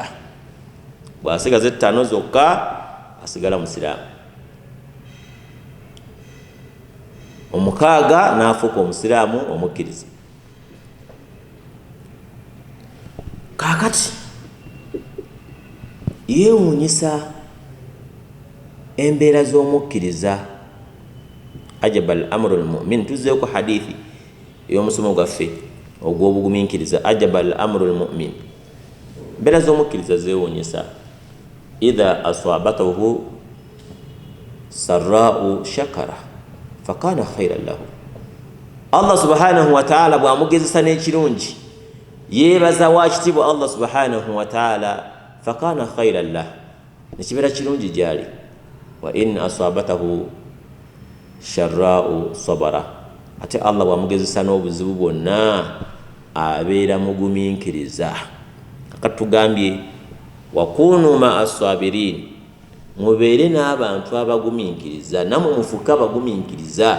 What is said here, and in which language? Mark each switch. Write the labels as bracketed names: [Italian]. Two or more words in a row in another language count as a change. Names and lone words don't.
[Ganda] Bw'asigaza 5 zokka asigala musiraamu, 6 n'afuuka omusiraamu omukkiriza. Kaakati yeewuunyisa embeera z'omukkiriza. [Arabic] عجبا لأمر المؤمن, [Ganda] tuzeeko hadithi ey'omusomo gwaffe ogw'obugumiikiriza. [Arabic] عجبا لأمر المؤمن, [Ganda] embeera z'omukkiriza zeewuunyisa. [Arabic] إذا أصابته سراء شكر فكان خيرا له. الله سبحانه وتعالى [Ganda] bw'amugezesa n'ekirungi yeebaza waakitiibwa [Arabic] الله سبحانه وتعالى فكان خيرا له, [Ganda] nekibeera kirungi gyali. [Arabic] وإن أصابته ضراء صبر, [Ganda] ate Allah bw'amugezesa n'obuzibu bwonna abeera mugumiikiriza. Kakati tugambye [Arabic] وكونوا مع الصابرين, [Ganda] mubeere n'abantu abagumiikiriza, namwe mufuke abagumiikiriza.